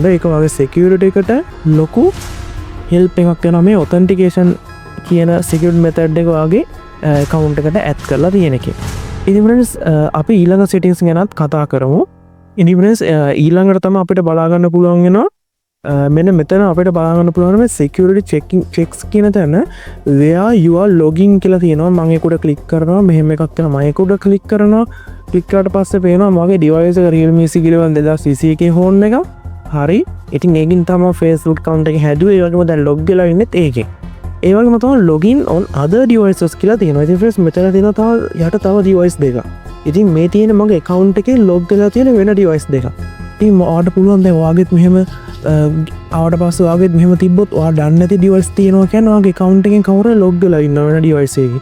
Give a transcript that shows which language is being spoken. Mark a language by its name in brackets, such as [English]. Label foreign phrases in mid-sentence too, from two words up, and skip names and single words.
[Sinhala] ඒක ඔයාගේ security එකට ලොකු help එකක් වෙනවා මේ authentication කියන [English] security method [Sinhala] එක ඔයාගේ account එකට add කරලා තියෙන එකේ. ඉතින් friends අපි ඊළඟ settings ගැනත් කතා කරමු. ඉතින් friends ඊළඟට තමයි අපිට බලා ගන්න පුළුවන් වෙනවා මෙන්න මෙතන අපිට බලන්න පුළුවන් මේ [English] security checks [Sinhala] කියන තැන [English] where you are logging [Sinhala] කියලා තියෙනවා. මම ඒක උඩ click කරනවා. මෙහෙම එකක් තියෙනවා. මම ඒක උඩ click කරනවා. click කරාට පස්සේ පේනවා මගේ device එක Realme C11 2021 phone එක. හරි. ඉතින් ඒකින් තමයි Facebook account එක හැදුවේ. ඒ වගේම දැන් log වෙලා ඉන්නෙත් ඒකෙන්. ඒ වගේම තමයි [English] login on other devices [Sinhala] කියලා තියෙනවා. ඉතින් friends මෙතන තියෙනවා තව යට තව device දෙකක්. ඉතින් මේ තියෙන මගේ account එකේ log වෙලා තියෙන වෙන device දෙකක්. ඉතින් ඔයාලට පුළුවන් දැන් ඔයාගෙත් මෙහෙම ආවට පස්සේ ඔයාගෙත් මෙහෙම තිබ්බොත් ඔයා දන්නේ නැති device තියෙනවා කියන්නේ ඔයාගේ account එකෙන් කවුරු log වෙලා ඉන්න වෙන device එකේ.